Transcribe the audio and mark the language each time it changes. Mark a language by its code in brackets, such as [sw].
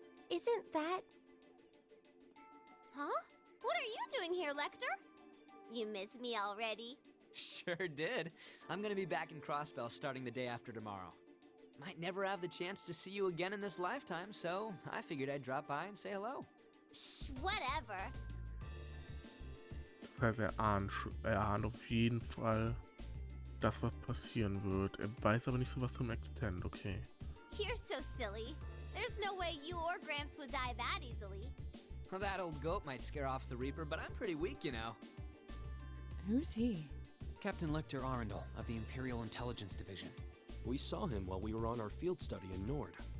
[en] Isn't that... Huh? What are you doing here, Lechter? You miss me already? Sure did. I'm gonna be back in Crossbell starting the day after tomorrow. Might never have the chance to see you again in this lifetime, so I figured I'd drop by and say hello. Psh, whatever. [de] Das heißt, er ahnt auf jeden Fall, dass was passieren wird. Er weiß aber nicht so was zum Extent, okay. [en] You're so silly. There's no way you or Gramps would die that easily. Well, that old goat might scare off the Reaper, but I'm pretty weak, you know. Who's he? Captain Lechter Arundel of the Imperial Intelligence Division. We saw him while we were on our field study in Nord.